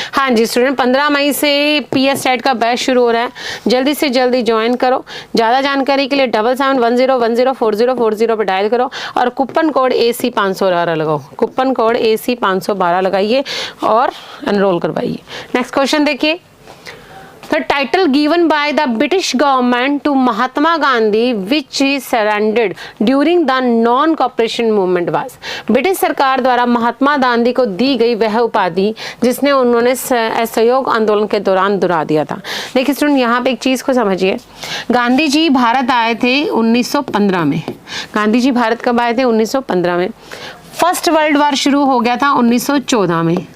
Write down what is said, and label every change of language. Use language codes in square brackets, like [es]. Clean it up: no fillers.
[hi] हाँ जी स्टूडेंट, 15 मई से PS set का बैच शुरू हो रहा है, जल्दी से जल्दी ज्वाइन करो। ज़्यादा जानकारी के लिए 7710104040 पर डायल करो और कूपन कोड AC 512 लगाओ। कूपन कोड AC 512 लगाइए और एनरोल करवाइए। नेक्स्ट क्वेश्चन देखिए। [en] The title given by the British government to Mahatma Gandhi, which he surrendered during the non-cooperation movement was। [hi] British सरकार द्वारा महात्मा गांधी को दी गई वह उपाधि जिसने उन्होंने असहयोग आंदोलन के दौरान दुरा दिया था। देखिए स्टूडेंट, यहाँ पे एक चीज़ को समझिए। गांधी जी भारत आए थे 1915 में। गांधी जी भारत कब आए थे? 1915 में। फर्स्ट वर्ल्ड वार शुरू हो गया था 1914 में।